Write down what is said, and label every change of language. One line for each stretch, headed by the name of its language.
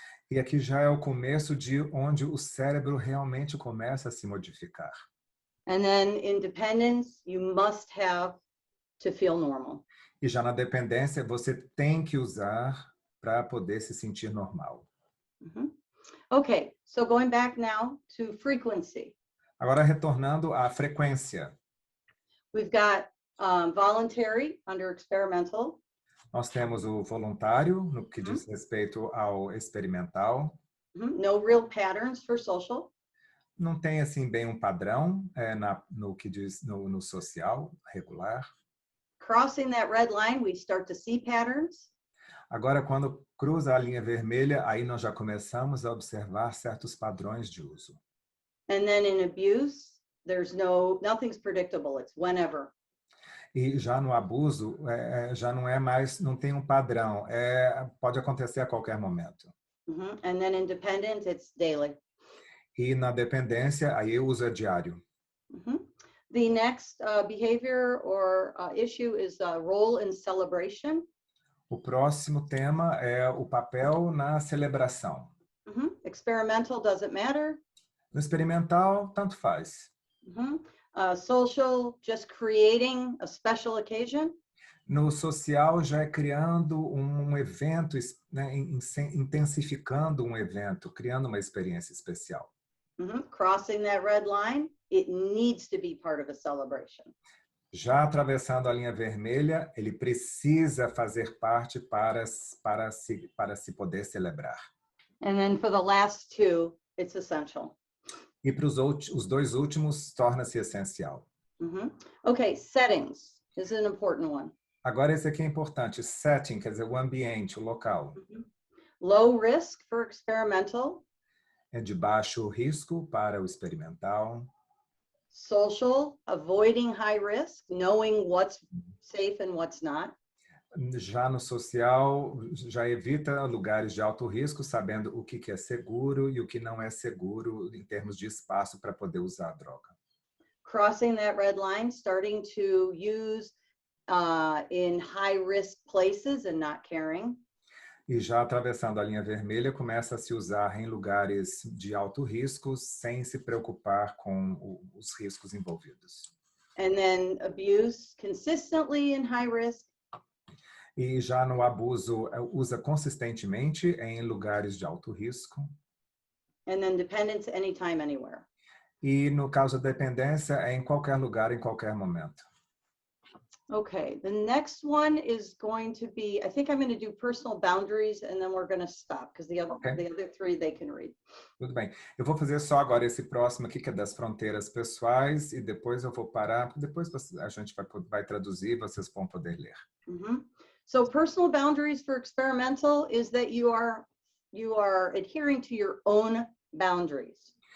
Portuguese: E aqui já é o começo de onde o cérebro realmente começa a se modificar.
English: And then independence, you must have to feel normal.
Portuguese: E já na dependência, você tem que usar para poder se sentir normal.
English: Okay, so going back now to frequency.
Portuguese: Agora retornando à frequência.
English: We've got voluntary under experimental.
Portuguese: Nós temos o voluntário no que diz respeito ao experimental.
English: No real patterns for social.
Portuguese: Não tem assim bem um padrão no que diz no social regular.
English: Crossing that red line, we start to see patterns.
Portuguese: Agora, quando cruza a linha vermelha, aí nós já começamos a observar certos padrões de uso.
English: And then in abuse, nothing's predictable. It's whenever.
Portuguese: E já no abuso, já não é mais, não tem um padrão. Pode acontecer a qualquer momento.
English: And then in dependence, it's daily.
Portuguese: E na dependência, aí o uso é diário.
English: The next behavior or issue is role in celebration.
Portuguese: O próximo tema é o papel na celebração.
English: Experimental doesn't matter.
Portuguese: No experimental, tanto faz.
English: Social, just creating a special occasion.
Portuguese: No social, já é criando um evento, né, intensificando um evento, criando uma experiência especial.
English: Crossing that red line, it needs to be part of a celebration.
Portuguese: Já atravessando a linha vermelha, ele precisa fazer parte para se poder celebrar.
English: And then for the last two, it's essential.
Portuguese: E para os dois últimos, torna-se essencial.
English: Okay, settings is an important one.
Portuguese: Agora, esse aqui é importante. Setting, quer dizer, o ambiente, o local.
English: Low risk for experimental.
Portuguese: É de baixo risco para o experimental.
English: Social, avoiding high risk, knowing what's safe and what's not.
Portuguese: Já no social, já evita lugares de alto risco, sabendo o que é seguro e o que não é seguro em termos de espaço para poder usar a droga.
English: Crossing that red line, starting to use in high risk places and not caring.
Portuguese: E já atravessando a linha vermelha, começa a se usar em lugares de alto risco, sem se preocupar com os riscos envolvidos.
English: And then abuse consistently in high risk.
Portuguese: E já no abuso, usa consistentemente em lugares de alto risco.
English: And then dependence anytime, anywhere.
Portuguese: E no caso da dependência, é em qualquer lugar, em qualquer momento.
English: Okay, the next one is going to be, I think I'm going to do personal boundaries and then we're going to stop because the other three they can read.
Portuguese: Tudo bem. Eu vou fazer só agora esse próximo aqui, que é das fronteiras pessoais, e depois eu vou parar, depois a gente vai traduzir, vocês vão poder ler.
English: So personal boundaries for experimental is that you are adhering to your own boundaries.